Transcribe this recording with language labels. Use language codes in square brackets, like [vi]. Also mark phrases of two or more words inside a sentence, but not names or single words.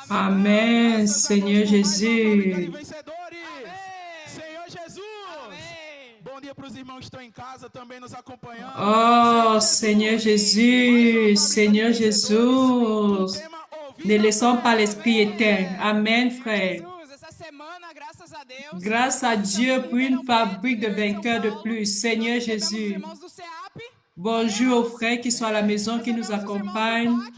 [fr] Amen, Seigneur Jésus. [pt] Senhor Jesus. Amém. Bom dia para os irmãos que estão em casa também nos acompanhando. [fr] Oh, Seigneur Jésus, Seigneur Jésus. Ne laissons pas l'esprit éteint. Amen, frère. Grâce à Dieu pour une fabrique de vainqueurs de plus. Seigneur Jésus. Bonjour aux frères qui sont à la maison, qui nous accompagnent.